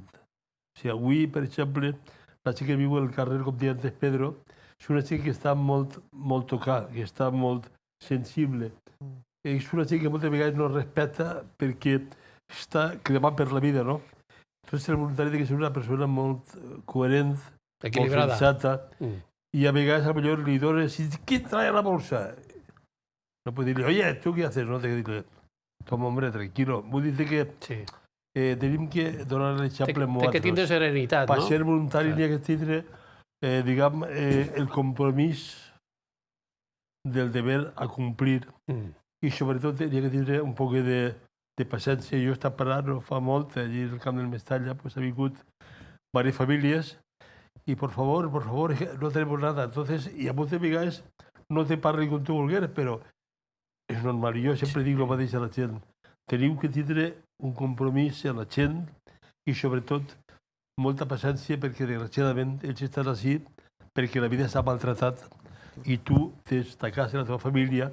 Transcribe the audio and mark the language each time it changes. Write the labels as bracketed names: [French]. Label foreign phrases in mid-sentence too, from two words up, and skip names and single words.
[Catalan] O sigui, avui, per exemple, la gent que viu al carrer, com deia antes Pedro, és una gent que està molt tocada, que està molt sensible. És una gent que moltes vegades no respecta perquè està cremant per la vida, no? Entonces el voluntari ha de ser una persona molt coherent, equilibrada, molt sensata, i a vegades potser li dones, qui [Spanish] trae la bolsa? No puede decirle, oye, ¿tú qué haces? No, te digo, toma, hombre, tranquilo. [Catalan] Vull dir que tenim que donar l'exemple amb nosaltres. Té que tindre serenitat, no? Per ser voluntari n'hi ha que tindre, diguem, el compromís del deber a complir. I sobretot n'hi ha que tindre un poc de paciència. Jo he estat parlant no fa molt, allí al camp del Mestalla, ha vingut diverses famílies i, [Spanish] por favor, no tenemos nada. [Catalan] Entonces, i a moltes vegades no te parli com tu volgueres, però és normal. Jo sempre dic el mateix a la gent. Tenim que tindre un compromís a la gent i, sobretot, molta paciència perquè, desgraciadament, ells estan així perquè la vida s'ha maltratat i tu tens ta casa i la teva família.